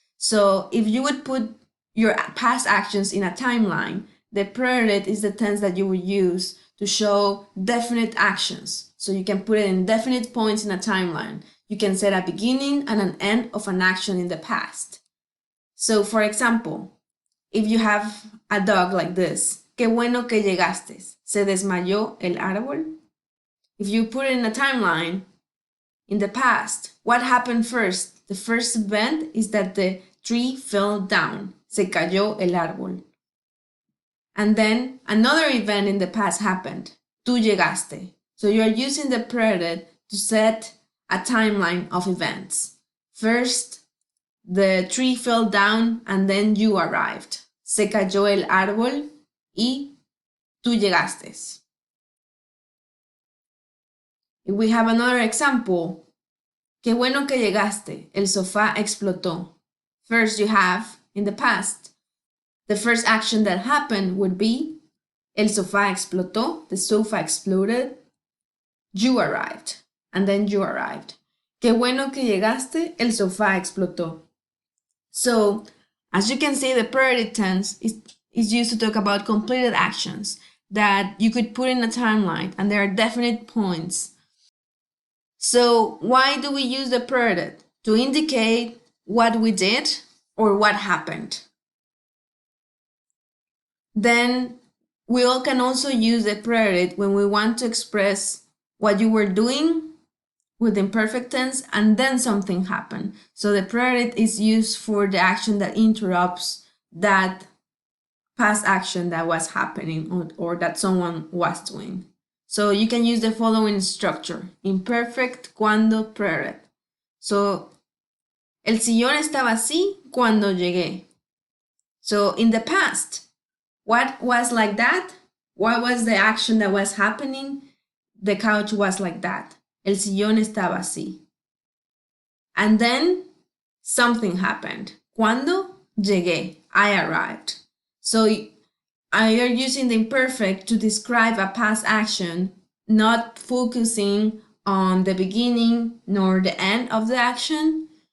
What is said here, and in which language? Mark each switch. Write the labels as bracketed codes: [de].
[en] So if you would put your past actions in a timeline, the preterite is the tense that you would use to show definite actions. So you can put it in definite points in a timeline. You can set a beginning and an end of an action in the past. So for example, if you have a dog like this, [es] qué bueno que llegaste, se desmayó el árbol. [en] If you put it in a timeline, in the past, what happened first? The first event is that the tree fell down, [es] se cayó el árbol. [en] And then another event in the past happened, [es] tú llegaste. [en] So you are using the preterite to set a timeline of events. First, the tree fell down and then you arrived. [es] Se cayó el árbol y tú llegaste. [en] If we have another example, [es] qué bueno que llegaste, el sofá explotó. [en] First you have, in the past, the first action that happened would be [es] el sofá explotó, [en] the sofa exploded, you arrived. And then you arrived. [es] Qué bueno que llegaste, el sofá explotó. [en] So, as you can see, the preterite tense is used to talk about completed actions that you could put in a timeline, and there are definite points. So, why do we use the preterite? To indicate what we did or what happened. Then We all can also use the preterite when we want to express what you were doing with imperfect tense and then something happened. So the preterite is used for the action that interrupts that past action that was happening or that someone was doing. So you can use the following structure: imperfect, cuando, preterite. So [es] el sillón estaba así cuando llegué. [en] So in the past, what was like that? What was the action that was happening? The couch was like that. [es] El sillón estaba así. [en] And then something happened. [es] Cuando llegué, [en] I arrived. So I are using the imperfect to describe a past action, not focusing on the beginning nor the end of the action.